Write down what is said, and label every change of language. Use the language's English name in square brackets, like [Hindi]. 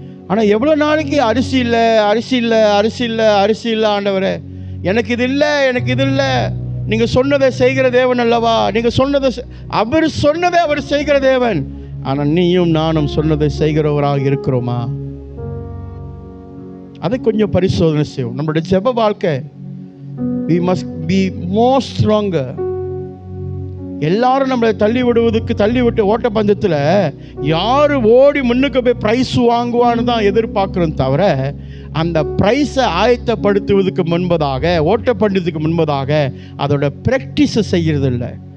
[Tamil] ஆனால் எவ்வளோ நாளைக்கு அரிசி இல்லை அரிசி இல்லை அரிசி இல்லை அரிசி இல்லை ஆண்டவரே, எனக்கு இது இல்லை எனக்கு இது இல்லை. நீங்கள் சொன்னதை செய்கிற தேவன் அல்லவா? நீங்கள் சொன்னதை அவர் சொன்னதை அவர் செய்கிற தேவன். ஆனால் நீயும் நானும் சொன்னதை செய்கிறவராக இருக்கிறோமா? அதை கொஞ்சம் பரிசோதனை செய்வோம். நம்மளுடைய ஜெப வாழ்க்கை [English] we must be more stronger. [Tamil] எல்லாரும் நம்மளை தள்ளி விட்டு ஓட்டப்பந்தயத்தில் யார் ஓடி முன்னுக்கு போய் ப்ரைஸ் வாங்குவான்னு தான் எதிர்பார்க்குறோம் தவிர, அந்த ப்ரைஸை ஆயத்தப்படுத்துவதற்கு முன்பதாக, ஓட்டப்பந்தயத்துக்கு முன்பதாக அதோட ப்ராக்டிஸை செய்கிறது இல்லை.